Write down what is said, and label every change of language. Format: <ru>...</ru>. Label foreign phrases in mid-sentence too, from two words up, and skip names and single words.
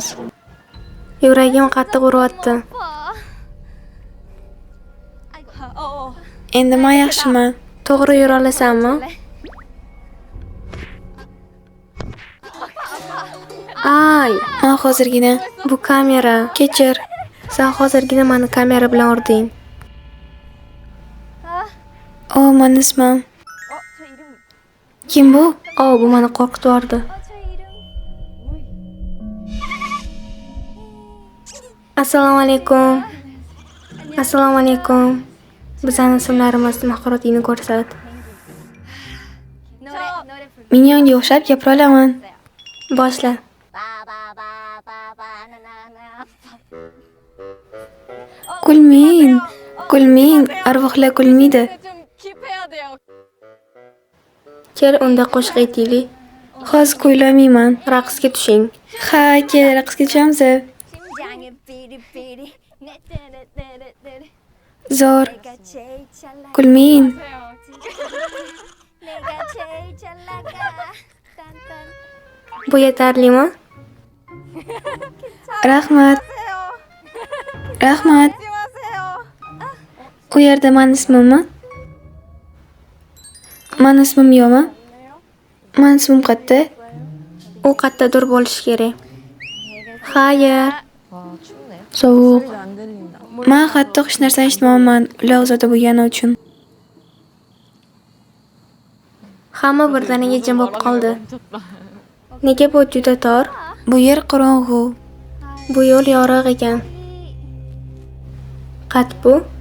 <uz>Yuragim qattiq uryapti.</uz> <ko>아이고. 어.</ko> <uz>Endi men yaxshiman. To'g'ri yura olasanmi? Ay, ha hozirgina bu kamera. Kechir. Sen hozirgina meni kamera bilan urding. O, meni ismim.</uz> <ko>저 이름.</ko> <uz>Kim bu? Bu meni qo'rqitib yubordi.</uz> <ko>저 이름.</ko> <uz>Assalomu alaykum. Assalomu alaykum. Bizning ismlarimiz mahorotingni ko'rsat.</uz> <ko>노래 불러.</ko> <uz>Minyonga o'xshab gapira olaman. Boshla. Kulming, arvohlar kulmaydi.</uz> <ko>좀 킵해야 돼요.</ko> <uz>Kel unda qo'shiq aytaylik. Hozir kuylamayman. Raqsga tushing. Ha, kel raqsga tushamiz.</uz> <ko>심장에 삐리삐리. 네떼레떼레떼레.</ko> <uz>Zo'r.</uz> <ko>내가 제일 잘 나가.</ko> <uz>Kulming.</uz> <ko>내가 제일 잘 나가. 딴딴.</ko> <uz>Bu yetarlimi? Rahmat.</uz> <ko>하세요.</ko> <uz>U yerda meni ismimmi? Meni ismim yo'qmi? Meni ismim qayerda? U qayerdadir bo'lishi kerak. Xayr.</uz> <ko>와 춥네.</ko> <uz>sovuq. Men qattiq hech narsa eshitmayman, ular ozod bo'lgani uchun. Hamma birdaniga jim bo'lib qoldi. Nega bu juda tor? Bu yer qorong'u. Bu yo'l yorug' ekan. Qat bu?</uz>